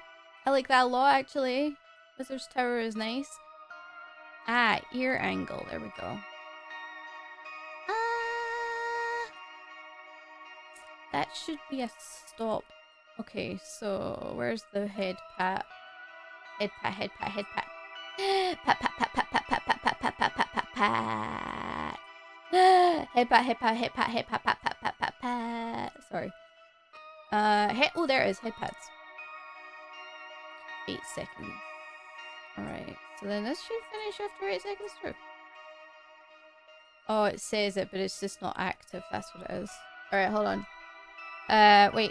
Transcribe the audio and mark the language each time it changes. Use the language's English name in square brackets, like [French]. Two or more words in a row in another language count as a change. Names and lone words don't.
[English] I like that a lot, actually. Wizard's tower is nice. Ah, ear angle. There we go. That should be a stop. Okay, so where's the head pat? Head pat, head pat, head pat. Pat, pat, pat, pat, pat, pat, pat, pat, pat, pat, pat, pat, pat. Head pat, head pat, head pat, head pat, pat, pat, pat, pat, pat. Sorry. Head. Oh, there it is. Head pads. 8 seconds. Alright, so then this should finish after 8 seconds through. Oh, it says it, but it's just not active. That's what it is. Alright, hold on. Wait.